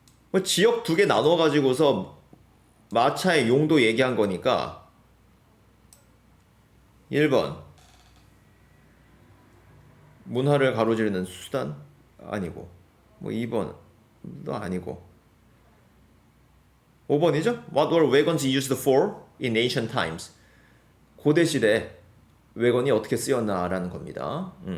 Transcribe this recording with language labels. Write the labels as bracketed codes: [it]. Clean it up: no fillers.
[ko] 뭐 지역 두 개 나눠 가지고서 마차의 용도 얘기한 거니까 1번 문화를 가로지르는 수단 아니고, 뭐 2번도 아니고, 5번이죠? [en] What were wagons used for in ancient times? [ko] 고대 시대 외건이 어떻게 쓰였나라는 겁니다.